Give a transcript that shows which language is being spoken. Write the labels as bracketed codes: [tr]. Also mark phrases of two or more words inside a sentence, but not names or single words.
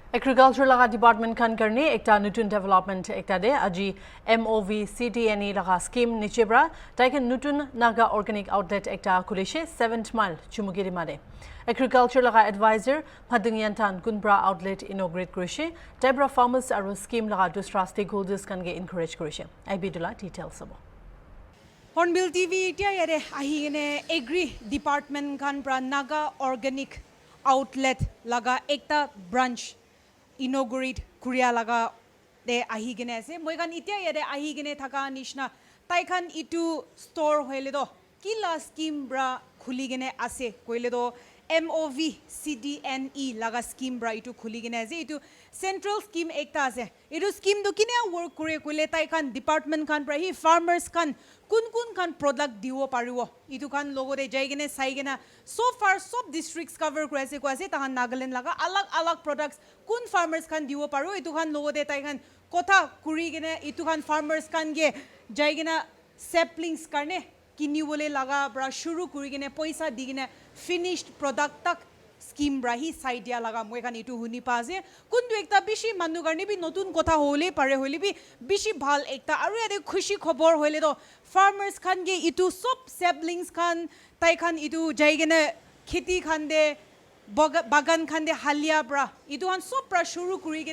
[nag] Agriculture laga department kan karne ekta nutun development ekta de aji MOVCDNE laga scheme nichebra taiken nutun Naga [en] organic outlet [nag] ekta kulishe 7th mile Chumoukedima de. Agriculture laga advisor Padungyantan Kunbra outlet inaugurate kurishe Debra farmers aru scheme laga dusra stakeholders kan ge encourage kurishe. Ibidula details sabo. HornbillTV itia yare ahine [en] agri department [nag] kan pra Naga [en] organic outlet [nag] laga ekta branch inaugurate Korea laga de ahigene ase moi kan itia yare ahigene thaka nishna tai khan itu store hoile do kila scheme bra khuligene ase koile do MOVCDNE laga scheme bra itu khuligene ase itu [en] central scheme [nag] ekta ase itu scheme do kine work kore koile tai khan department khan bra hi farmers khan kun kan product diwo pariwo itu kan logo de jaigene saigena [en] so far sub districts cover [nag] kurase ko ase tahan Nagaland laga alag products kun farmers kan diwo paro itu kan logo de tai kan kotha kuri gene itu kan farmers kan ge jaigena saplings karne kiniwole laga bra shuru kuri gene paisa digene [en] finished product [nag] tak scheme brahi saidia laga moi kan itu huni paase kundu ekta bishi manu karne bi notun kotha hole pare hole bi bishi bhal ekta aru ade khushi khobor hole do farmers khan ge itu sob saplings khan tai khan itu jaigene kheti khan de bagan khan de halia bra itu han sob pra shuru kuri gene